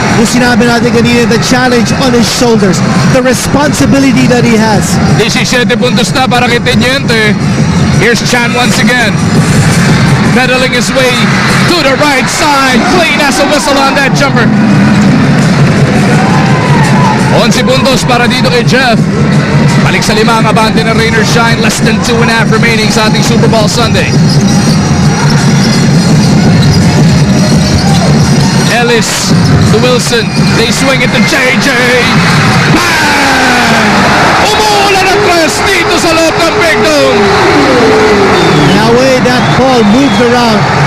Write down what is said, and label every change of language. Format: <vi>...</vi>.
<tl>Yung sinabi natin kanina,</tl> <en>the challenge on his shoulders. The responsibility that he has.</en> <tl>17 puntos na para kay Teniente.</tl> <en>Here's Chan once again. Pedaling his way to the right side. Clean as a whistle on that jumper.</en> <tl>11 puntos para dito kay Jeff. Balik sa 5 ang abante ng Rain or Shine.</tl> <en>Less than 2.5 remaining</en> <tl>sa ating</tl> <en>Super Bowl Sunday. Ellis to Wilson. They swing it to JJ. Bang!</en> <tl>Umuulan ang tres dito sa loob ng Big Dome.</tl> <en>The way that ball moved around.</en>